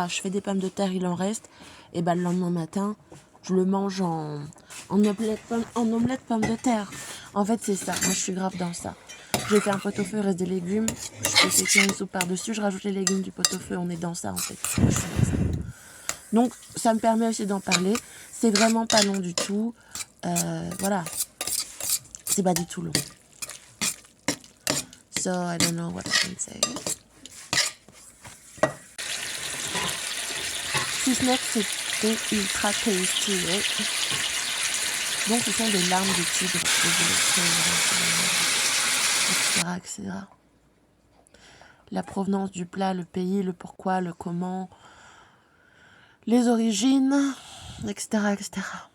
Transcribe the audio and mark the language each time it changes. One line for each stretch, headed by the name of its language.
French: Je fais des pommes de terre, il en reste. Et ben le lendemain matin, je le mange en omelette pommes de terre. En fait, c'est ça. Moi, je suis grave dans ça. J'ai fait un pot-au-feu, il reste des légumes. Je fais cuire une soupe par-dessus, je rajoute les légumes du pot-au-feu. On est dans ça, en fait. Moi, je suis dans ça. Donc, ça me permet aussi d'en parler. C'est vraiment pas long du tout. Voilà. C'est pas du tout long.
English: So, I don't know what I can say.
French: Si ce n'est que c'était ultra
English: tasty, right?
French: Donc, ce sont des larmes de tigre, etc., etc. La provenance du plat, le pays, le pourquoi, le comment, les origines, etc., etc.